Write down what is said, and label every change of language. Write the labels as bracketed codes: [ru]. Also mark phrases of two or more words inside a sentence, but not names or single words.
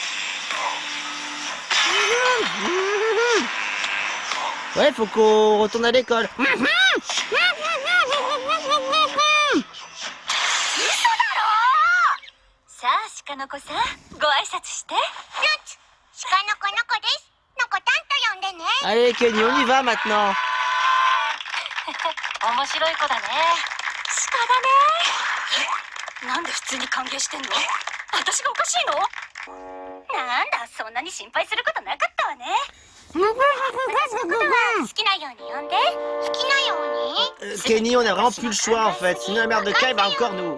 [fr] Ouais, faut qu'on retourne à l'école. Allez Kenny, on y va maintenant. [ja] 面白い子だね。鹿だね。なんで普通に歓迎してんの？私がおかしいの？なんだ、そんなに心配することなかったわね。私のことは好きなように呼んで。好きなように。 [fr] Kenny, on a vraiment plus le choix en fait, sinon la mère de Kai va encore nous...